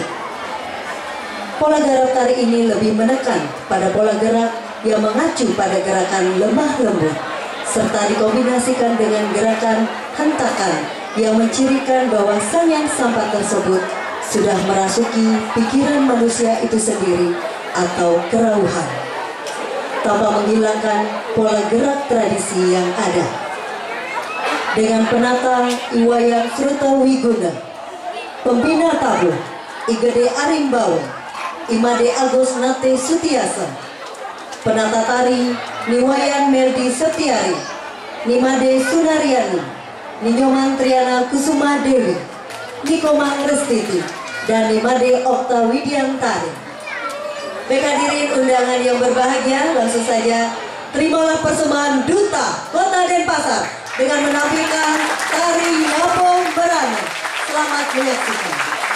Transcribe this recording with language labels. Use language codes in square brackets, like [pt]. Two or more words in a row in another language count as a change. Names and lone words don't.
[id] Pola gerak tari ini lebih menekan pada pola gerak yang mengacu pada gerakan lemah lembut, serta dikombinasikan dengan gerakan hentakan yang mencirikan bahwa Sangyang Sampa tersebut sudah merasuki pikiran manusia itu sendiri atau kerauhan, tanpa menghilangkan pola gerak tradisi yang ada. Dengan penata Iwayan Sruta Wiguna, pembina tabuh Igede Arimbawa, Imade Agus Nate Sutiasa, penata tari Niwayan Meldi Setiari, Nimade Sunaryani, Ninyoman Triana Kusuma Dewi, Nikomang Restiti, dan Nimade Okta Widiantari. Baik hadirin undangan yang berbahagia, langsung saja terimalah persembahan Duta Kota Denpasar dengan menampilkan tari Nyapuh Merane. Selamat menyaksikan.